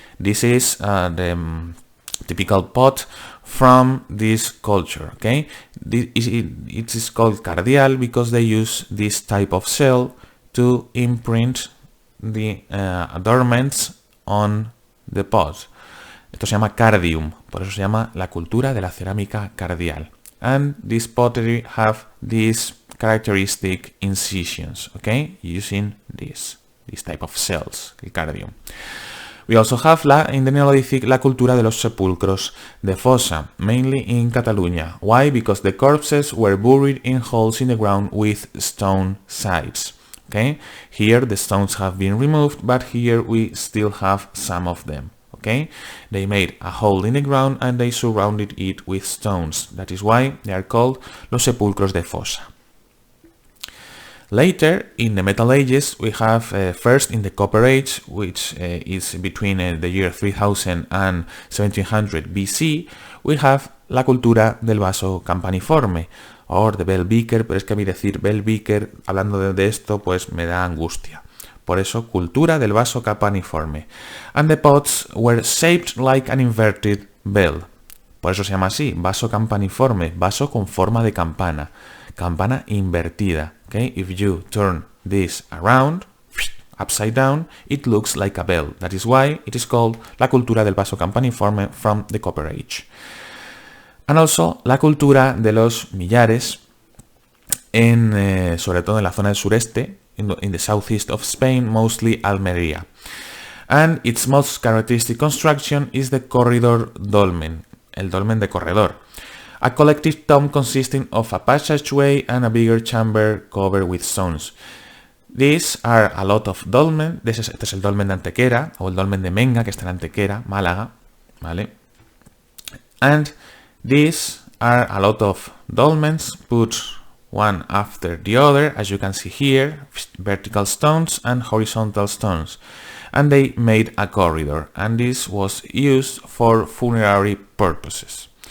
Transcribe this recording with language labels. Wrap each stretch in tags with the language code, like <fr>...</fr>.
<en>This is the typical pot from this culture, okay? It is called Cardial because they use this type of cell to imprint the adornments on the pot.</en> <es>Esto se llama cardium, por eso se llama la cultura de la cerámica cardial.</es> <en>And this pottery have these characteristic incisions, okay, using this type of cells, el cardium. We also have in the Neolithic la cultura de los sepulcros de fosa, mainly in Catalonia. Why? Because the corpses were buried in holes in the ground with stone sides. Okay, here the stones have been removed, but here we still have some of them. Okay, they made a hole in the ground and they surrounded it with stones. That is why they are called los sepulcros de fosa. Later, in the Metal Ages, we have first in the Copper Age, which is between the year 3000 and 1700 BC, we have la cultura del vaso campaniforme, or the bell beaker,</en> <es>pero es que a mí decir bell beaker, hablando de esto, pues me da angustia. Por eso, cultura del vaso campaniforme.</es> <en>And the pots were shaped like an inverted bell.</en> <es>Por eso se llama así, vaso campaniforme, vaso con forma de campana, campana invertida.</es> <en>Okay? If you turn this around, upside down, it looks like a bell. That is why it is called la cultura del vaso campaniforme from the Copper Age. And also,</en> <es>la cultura de los millares, sobre todo en la zona del sureste,</es> <en>in the southeast of Spain, mostly Almería. And its most characteristic construction is the corridor dolmen,</en> <es>el dolmen de corredor.</es> <en>A collective tomb consisting of a passageway and a bigger chamber covered with stones. These are a lot of dolmen.</en> <es>Este es el dolmen de Antequera, o el dolmen de Menga, que está en Antequera, Málaga, ¿vale?</es> <en>And these are a lot of dolmens put one after the other, as you can see here, vertical stones and horizontal stones. And they made a corridor, and this was used for funerary purposes.</en>